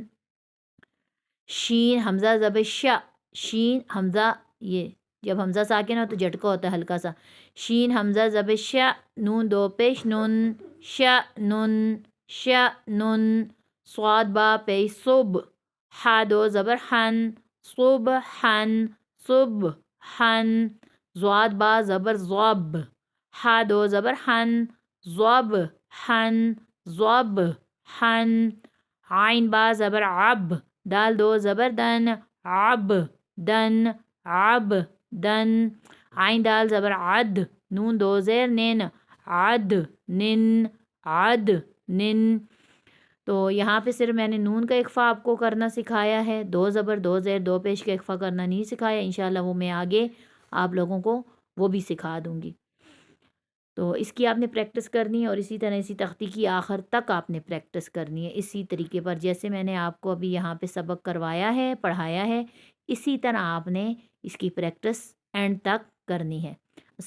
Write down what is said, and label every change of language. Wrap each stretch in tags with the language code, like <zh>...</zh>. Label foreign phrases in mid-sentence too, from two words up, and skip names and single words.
<ur>شین حمزہ زبر ش، شین حمزہ، یہ جب حمزہ ساکن ہو تو جھٹکا ہوتا ہے ہلکا سا۔ شین حمزہ زبر ش، نون دو پیش نون، ش نون، ش نون۔ صاد با پیش صب، ہا دو زبر حن، صب حن، صب حن۔ زواد با زبر ضب، ہا دو زبر حن، ضب حن، ضب حن۔ عین با زبر عب، دال دو زبر دن، عب دن، عب دن۔ عین دال زبر عد، نون دو زیر نن، عد نن، عد نن۔ تو یہاں پہ صرف میں نے نون کا اخفا آپ کو کرنا سکھایا ہے، دو زبر دو زیر دو پیش کا اخفا کرنا نہیں سکھایا۔ انشاءاللہ وہ میں آگے آپ لوگوں کو وہ بھی سکھا دوں گی۔ تو اس کی آپ نے پریکٹس کرنی ہے، اور اسی طرح اسی تختی کی آخر تک آپ نے پریکٹس کرنی ہے اسی طریقے پر، جیسے میں نے آپ کو ابھی یہاں پہ سبق کروایا ہے، پڑھایا ہے، اسی طرح آپ نے اس کی</ur> <en>practice end</en> <ur>تک کرنی ہے۔</ur>